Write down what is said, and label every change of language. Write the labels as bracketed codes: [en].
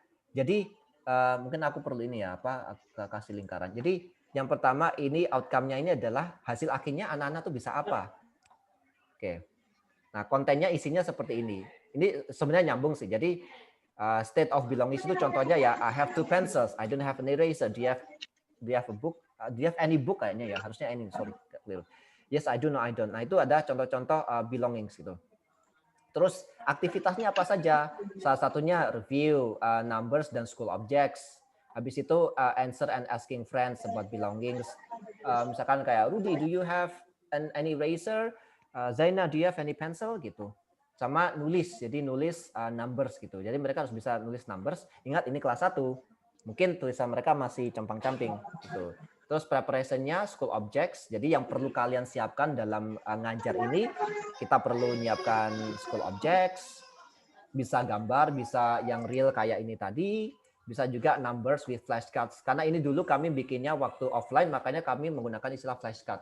[id] Jadi mungkin aku perlu ini ya kasih lingkaran. Jadi yang pertama ini outcome-nya ini adalah hasil akhirnya anak-anak tuh bisa apa. Oke. Nah, kontennya isinya seperti ini. Ini sebenarnya nyambung sih. Jadi [en] state of belonging [id] itu contohnya ya [en] I have 2 pencils, I don't have an eraser. Do you have a book? Do you have any book [id] kayaknya ya? Harusnya [en] any, sorry. Yes, I do, no, I don't. [id] Nah, itu ada contoh-contoh belongings gitu. Terus aktivitasnya apa saja? Salah satunya review, numbers dan school objects. Habis itu [en] answer and asking friends about belongings. [id] Misalkan kayak [en] Rudy, do you have any eraser? Zaina, do you have any pencil? [id] Gitu. Sama nulis, jadi nulis numbers gitu. Jadi mereka harus bisa nulis numbers. Ingat ini kelas 1. Mungkin tulisan mereka masih compang-camping gitu. Terus preparation-nya school objects. Jadi yang perlu kalian siapkan dalam ngajar ini, kita perlu nyiapkan school objects, bisa gambar, bisa yang real kayak ini tadi, bisa juga numbers with flashcards. Karena ini dulu kami bikinnya waktu offline, makanya kami menggunakan istilah flashcard.